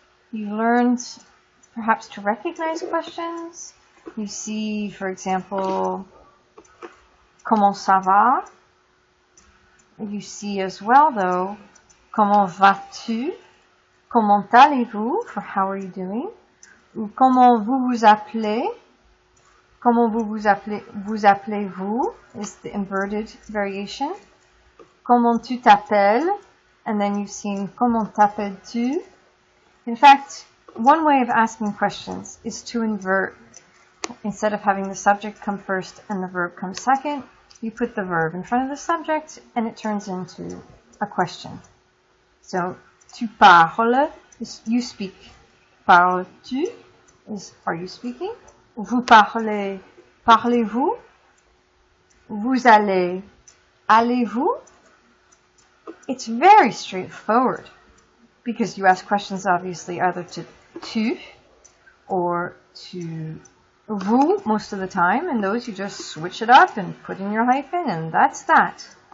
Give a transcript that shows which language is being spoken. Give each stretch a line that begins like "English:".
English: You've learned perhaps to recognize questions. You see, for example,
French: comment ça va?
English: You see as well, though,
French: comment vas-tu? Comment allez-vous,
English: for how are you doing?
French: Ou comment vous vous appelez? Comment vous appelez-vous
English: is the inverted variation.
French: Comment tu t'appelles?
English: And then you've seen
French: comment t'appelles-tu?
English: In fact, one way of asking questions is to invert. Instead of having the subject come first and the verb come second, you put the verb in front of the subject and it turns into a question. So,
French: tu parles
English: is you speak.
French: Parles-tu
English: is are you speaking?
French: Vous parlez, parlez-vous? Vous allez, allez-vous?
English: It's very straightforward because you ask questions obviously either to tu or to vous most of the time, and those you just switch it up and put in your hyphen, and that's that.